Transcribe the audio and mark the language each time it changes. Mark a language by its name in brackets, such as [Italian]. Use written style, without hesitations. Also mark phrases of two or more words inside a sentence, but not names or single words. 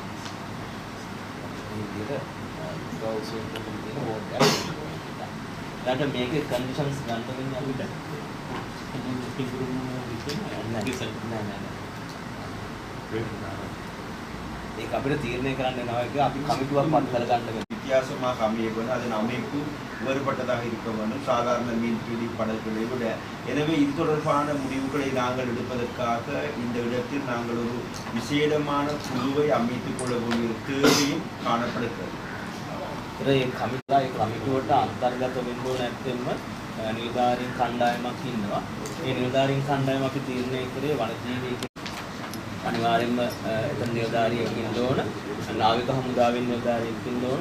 [Sinhala] මේ විදිහට ගවුස් එකකින් තියෙන බෝට් එකක්. දැන් මේකේ කන්ඩිෂන්ස් ගන්න වෙන්නේ අපිට ඒක අපිට තීරණය කරන්න වෙනවා එක අපි කමිටුවක් පත් කරගන්න වෙනවා. [Tamil] வித்தியாசமாக அமைய வேண்டும். அதன் அமைப்பு வேறுபட்டதாக இருக்க வேண்டும். சாதாரண மீன்பிடி படகுகளை விட. எனவே இது தொடர்பான முடிவுகளை நாங்கள் எடுப்பதற்காக இந்த இடத்தில் நாங்கள் ஒரு விசேடமான குழுவை அமைத்துக் கொள்ள வேண்டிய தேவையும் காணப்படுகிறது. [Sinhala] ඒ කමිටුවට අන්තර්ගත වෙන්න ඕන නැත්නම් නිලධාරීන් කණ්ඩායමක් ඉන්නවා. ඒ නිලධාරීන් කණ්ඩායම අපි තීරණය කරේ වනජීවී අනිවාර්යයෙන්ම එතන නිලධාරියෙක් ඉන්න ඕන. නාවික හමුදාවෙන් නිලධාරියෙක් ඉන්න ඕන.